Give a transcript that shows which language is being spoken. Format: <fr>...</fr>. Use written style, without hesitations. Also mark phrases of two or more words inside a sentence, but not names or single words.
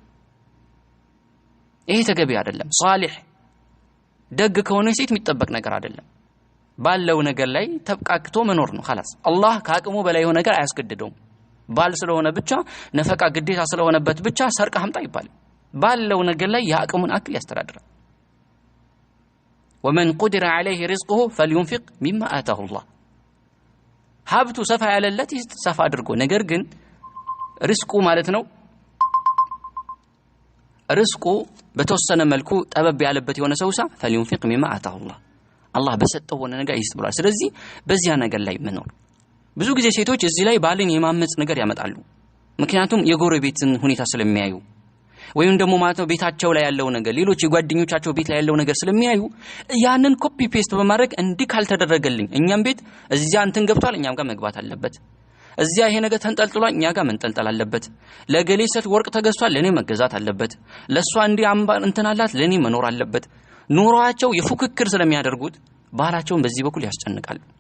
<am>ይሄ ተገቢ አይደለም ሷሊህ ደግ ከሆነ ሴት የሚጠበቅ ነገር አይደለም ባለው ነገር ላይ ተብቃቅቶ መኖር ነው خلاص አላህ ከአቅሙ በላይ የሆነ ነገር አያስገድደውም ባል ስለሆነ ብቻ ነፈቃ ግዴታ ስለሆነበት ብቻ ሰርቀ ሀምጣ ይባል ባለው ነገር ላይ ያቅሙን አክል ያስተዳድራል</am> <ar>ومن قدر عليه رزقه فلينفق مما آتاه الله</ar> <am>ሀብቱ ሰፋ ያለለት ሰፋ አድርጎ ነገር ግን ሪስኩ ማለት ነው ሪስኩ በተወሰነ መልኩ ጠበብ ያለበት የሆነ ሰውሳ</am> <ar>فلينفق مما آتاه الله</ar> <am>አላህ በሰጠው ሆነ ነገር ይስጥ ብሏል ስለዚህ በዚያ ነገር ላይ መኖር ብዙ ጊዜ ሴቶች እዚህ ላይ ባልን የማመጽ ነገር ያመጣሉ ምክንያቱም የጎረቤትን ሁኔታ ስለሚያዩ ወይም ደግሞ ማለት ነው ቤታቸው ላይ ያለው ነገር ሌሎች የጓደኞቻቸው ቤት ላይ ያለው ነገር ስለሚያዩ ያንን</am> <en>copy paste</en> <am>በማድረግ እንዲህ ካልተደረገልኝ እኛም ቤት እዚያ እንትን ገብቷል እኛም ጋር መግባት አለበት እዚያ ይሄ ነገር ተንጠልጥሏል እኛ ጋር መንጠልጠል አለበት ለገሌ ሰት ወርቅ ተገዝቷል ለኔ መገዛት አለበት ለሷ እንዲህ አምባር እንትን አላት ለኔ መኖር አለበት ኑሯቸው የፉክክር ስለሚያደርጉት ባህላቸውን በዚህ በኩል ያስጨንቃሉ</am>